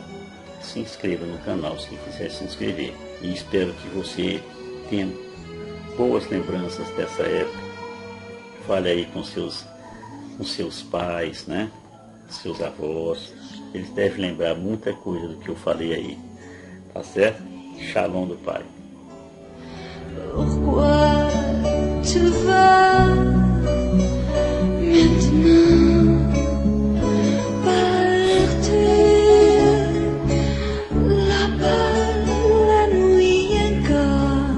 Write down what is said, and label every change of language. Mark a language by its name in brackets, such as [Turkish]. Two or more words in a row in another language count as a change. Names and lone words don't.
[Portuguese] Se inscreva no canal se quiser se inscrever. E espero que você tenha boas lembranças dessa época. Fale aí com seus pais, né? Seus avós. Eles devem lembrar muita coisa do que eu falei aí. Tá certo? Shalom do Pai. [French] Pourquoi tu vas maintenant partir là-bas, la nuit encore?